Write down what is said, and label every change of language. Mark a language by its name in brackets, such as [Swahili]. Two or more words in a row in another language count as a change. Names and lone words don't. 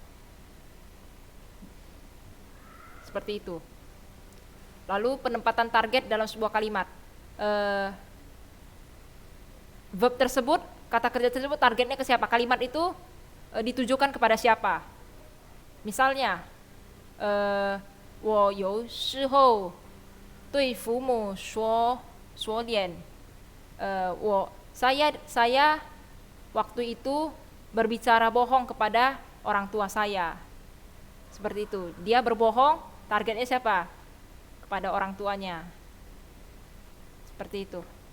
[Indonesian] Seperti itu. Lalu penempatan target dalam sebuah kalimat. Verb tersebut, kata kerja tersebut targetnya ke siapa? Kalimat itu ditujukan kepada siapa? Misalnya, [Chinese] 我有时候对父母说脸， [Indonesian] saya waktu itu berbicara bohong kepada orang tua saya. Seperti itu. Dia berbohong. Targetnya siapa? Kepada orang tuanya. Seperti itu.